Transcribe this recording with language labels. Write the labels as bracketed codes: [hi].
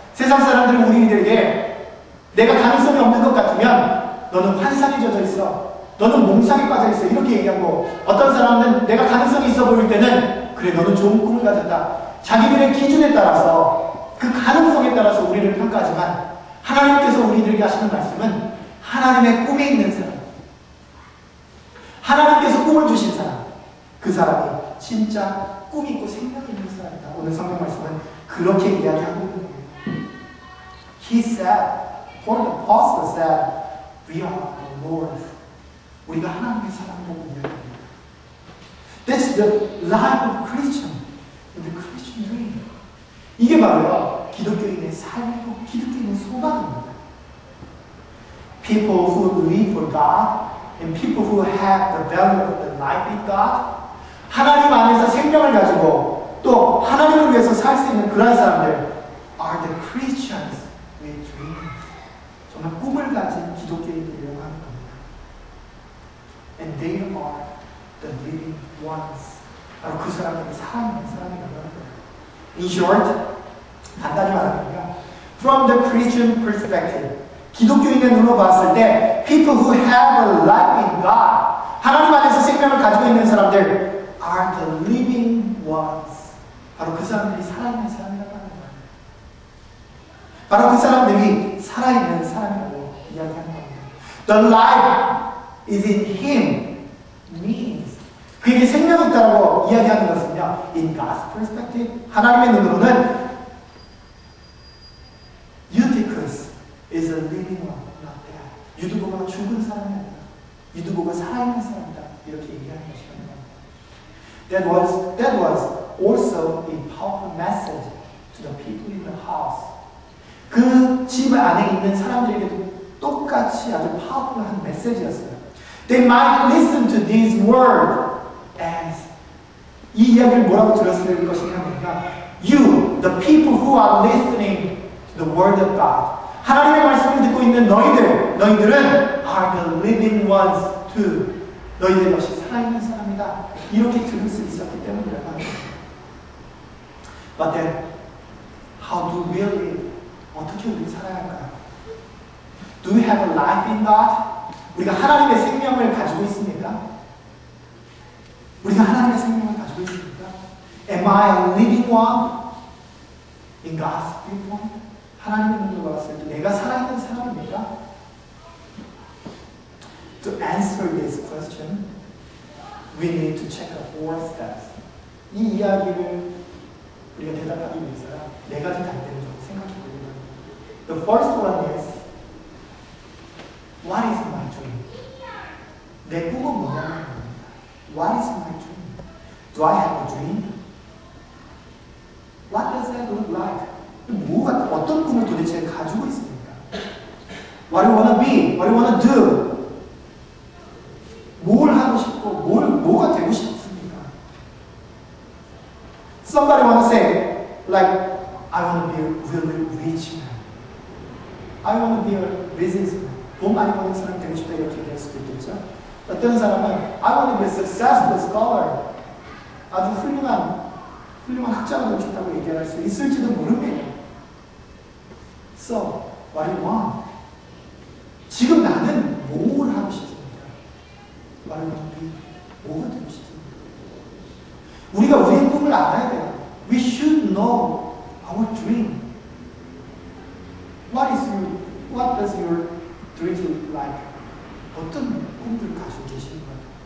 [ko] 세상 사람들은 우리들에게 내가 가능성이 없는 것 같으면 너는 환상에 젖어 있어, 너는 몽상에 빠져 있어 이렇게 얘기하고, 어떤 사람은 내가 가능성이 있어 보일 때는 그래 너는 좋은 꿈을 가졌다, 자기들의 기준에 따라서 그 가능성에 따라서 우리를 평가하지만 하나님께서 우리들에게 하시는 말씀은 하나님의 꿈에 있는 사람, 하나님께서 꿈을 주신 사람, 그 사람이 진짜 꿈이 있고 생명이 있는 사람이다. 오늘 성경 말씀은 그렇게 이야기하고 있는 겁니다. [en] He said, Paul the Apostle said, we are the Lord's. [ko] 우리가 하나님의 사람이라고 이야기합니다. [en] That's the life of Christian, the Christian dream. [ko] 이게 바로요, 기독교인의 삶이고 기독교인의 소망입니다. [en] People who live for God and people who have the value of the life with God, [ko] 하나님 안에서 생명을 가지고 또 하나님을 위해서 살 수 있는 그런 사람들 [en] are the Christians with dreams. [ko] 정말 꿈을 가진 기독교인들이라고 하는 겁니다. [en] And they are the living ones. [ko] 바로 그 사람들이 살아있는 사람이라고 하는 거예요. [en] In short, [ko] 간단히 말하면요, [en] from the Christian perspective, [ko] 기독교인의 눈으로 봤을 때 [en] people who have a life in God, [ko] 하나님 안에서 생명을 가지고 있는 사람들 [en] are the living ones. [ko] 바로 그 사람들이 살아있는 사람이라고 하는 거예요. 바로 그 사람들이 살아있는 사람이라고 이야기하는 겁니다. [en] The life is in Him means, [ko] 그에게 생명이 있다고 이야기하는 것은요, [en] in God's perspective, [ko] 하나님의 눈으로는 [en] Eutychus is a living one, not dead. [ko] 유두보가 죽은 사람이 아니라 유두보가 살아있는 사람이다, 이렇게 얘기하는 것입니다. [en] That was also a powerful message to the people in the house. [ko] 그 집 안에 있는 사람들에게도 똑같이 아주 파워풀한 메시지였어요. [en] They might listen to these words as, [ko] 이 이야기를 뭐라고 들었을 것이냐면요, [en] you, the people who are listening the word of God. [ko] 하나님의 말씀을 듣고 있는 너희들은 [en] are the living ones too. [ko] 너희들 역시 살아있는 사람이다. 이렇게 들을 수 있었기 때문이라고 합니다. [en] But then, how do we live? [ko] 어떻게 우리 살아야 할까요? [en] Do we have a life in God? [ko] 우리가 하나님의 생명을 가지고 있습니까? 우리가 하나님의 생명을 가지고 있습니까? [en] Am I a living one in God's viewpoint? [ko] 하나님의 눈으로 봤을 때 내가 살아있는 사람입니까? [en] To answer this question, we need to check the 4 steps. [ko] 이 이야기를 우리가 대답하기 위해서는 4가지 단계를 좀 생각해 보려고 합니다. [en] The first one is, what is my dream? [ko] 내 꿈은 뭐냐는 겁니다. [en] What is my dream? Do I have a dream? What does that look like? [ko] 어떤 꿈을 도대체 가지고 있습니까? [en] What do you want to be? What do you want to do? [ko] 뭘 하고 싶고, 뭐가 되고 싶습니까? [en] Somebody want to say, like, I want to be a really rich man. I want to be a businessman. [ko] 돈 많이 버는 사람 되고 싶다 이렇게 얘기할 수도 있겠죠. 어떤 사람은 [en] I want to be a successful scholar. [ko] 아주 훌륭한 학자가 되고 싶다고 얘기할 수 있을지도 모릅니다. [en] So, what do you want? [ko] 지금 나는 뭘 하고 싶습니까? [en] What do you want to be? [ko] 뭐가 되고 싶습니까? 우리가 우리의 꿈을 알아야 돼요. [en] We should know our dream. What does your dream look like? [ko] 어떤 꿈을 가지고 계시는 거예요?